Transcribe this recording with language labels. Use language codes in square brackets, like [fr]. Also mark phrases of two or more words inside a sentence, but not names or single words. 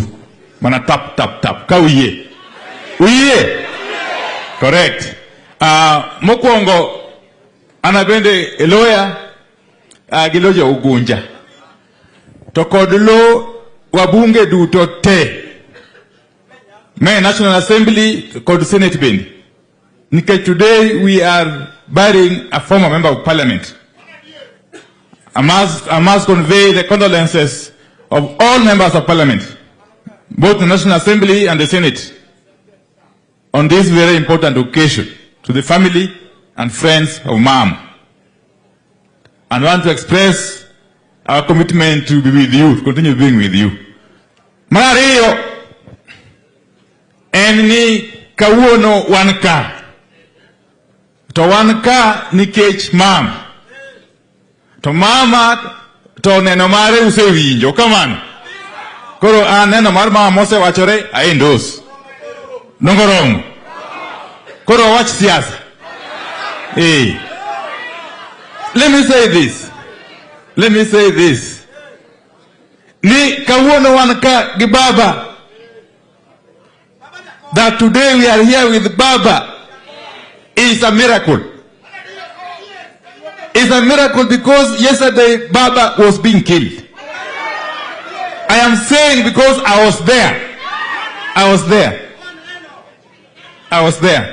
[luo] Mana tap ka uye. Correct. Mokwongo ana bende lawyer gi loja Ugunja. To kod lo wabunge duto te. May National Assembly kod Senate bende. [en] Because today we are burying a former member of parliament. I must convey the condolences of all members of parliament, both the National Assembly and the Senate, on this very important occasion, to the family and friends of Mom. And want to express our commitment to be with you, to continue being with you. [luo] Mario, enni kawuono wanka. To wanka nikech Mom. To mama to neno mare usewinjo kamano. Koro neno mar mama mosewachore aendos. Nongoromo. Koro wach siasa. [en] Let me say this. [luo] Ni kawuono wan ka gi baba. [en] That today we are here with Baba is a miracle. It's a miracle because yesterday Baba was being killed. I am saying because I was there.